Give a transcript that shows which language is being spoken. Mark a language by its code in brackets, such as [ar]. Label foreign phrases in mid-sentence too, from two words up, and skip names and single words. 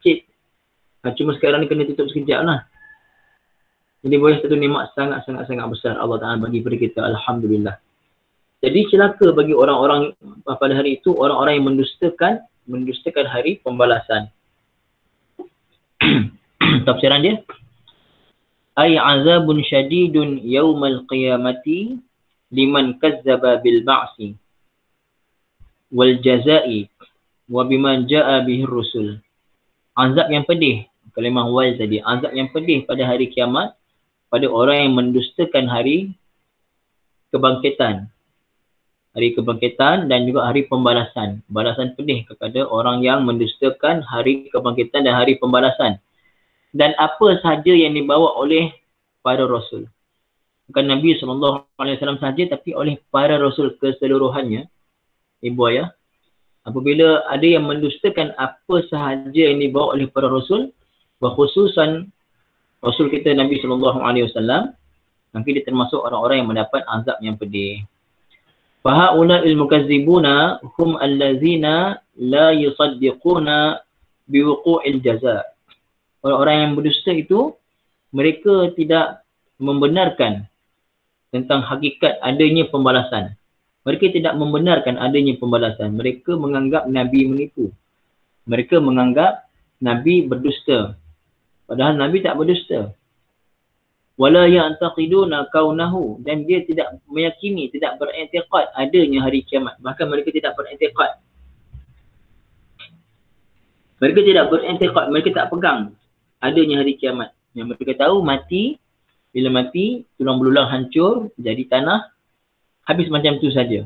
[ms] Cuma sekarang ni kena tutup sekejap lah. Jadi boleh satu nikmat sangat besar Allah Ta'ala bagi kepada kita. Alhamdulillah. Jadi celaka bagi orang-orang pada hari itu, orang-orang yang mendustakan hari pembalasan. Tafsiran dia, [ar] أي عذاب شديد يوم القيامة لمن كذب بالبعث والجزاء وبما جاء به الرسل. [ms] Azab yang pedih, kalimah wal tadi, azab yang pedih pada hari kiamat pada orang yang mendustakan hari kebangkitan. Hari kebangkitan dan juga hari pembalasan. Balasan pedih kepada orang yang mendustakan hari kebangkitan dan hari pembalasan. Dan apa sahaja yang dibawa oleh para rasul. Bukan Nabi SAW sahaja, tapi oleh para rasul keseluruhannya. Ibu ayah, apabila ada yang mendustakan apa sahaja yang dibawa oleh para rasul, berkhususan rasul kita Nabi SAW, nanti dia termasuk orang-orang yang mendapat azab yang pedih. [ar] فهؤلاء المكذبون هم الذين لا يصدقون بوقوع الجزاء. [ms] Orang-orang yang berdusta itu, mereka tidak membenarkan tentang hakikat adanya pembalasan. Mereka tidak membenarkan adanya pembalasan. Mereka menganggap Nabi menipu. Mereka menganggap Nabi berdusta. Padahal Nabi tak berdusta. [ar] ولا يعتقدون كونه, [ms] dan dia tidak meyakini, tidak beriktikad adanya hari kiamat. Bahkan mereka tidak beriktikad. Mereka tidak beriktikad, mereka tak pegang adanya hari kiamat. Yang mereka tahu mati, bila mati tulang belulang hancur jadi tanah, habis macam tu saja.